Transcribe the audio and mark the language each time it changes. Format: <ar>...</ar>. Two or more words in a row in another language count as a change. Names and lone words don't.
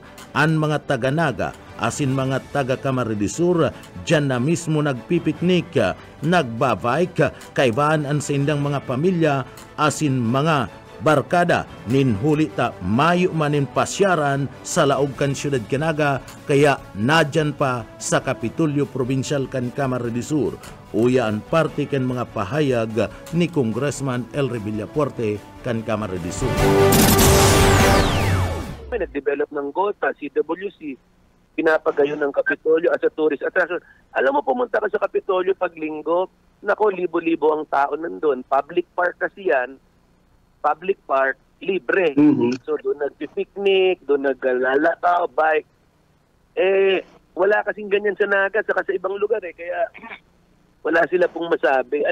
<bik>Ang mga taga-Naga asin mga taga-Camarines Sur dyan na mismo nagpipiknik, nagbabike, kaibaan ang sa indang mga pamilya asin mga barkada nin hulita mayo manin pasyaran sa laog kan siyudad Kanaga kaya nadyan pa sa Kapitolyo Provincial kan Camarines Sur. Uya ang parte kan mga pahayag ni Congressman Elry Villapuerte kan Camarines Sur.</bik> <tl>May nag-develop ng GOTA, CWC, pinapagayon ng Kapitolyo</tl> <en>as a tourist attraction.</en> <tl>Alam mo, pumunta ka sa Kapitolyo pag linggo, nako, libo-libo ang tao nandun.</tl> <en>Public park</en> <tl>kasi yan.</tl> <en>Public park, libre.</en> <tl>So doon nag-picnic, doon naglalakaw, bike. Wala kasing ganyan sa Naga, saka sa ibang lugar kaya wala sila pong masabi.</tl>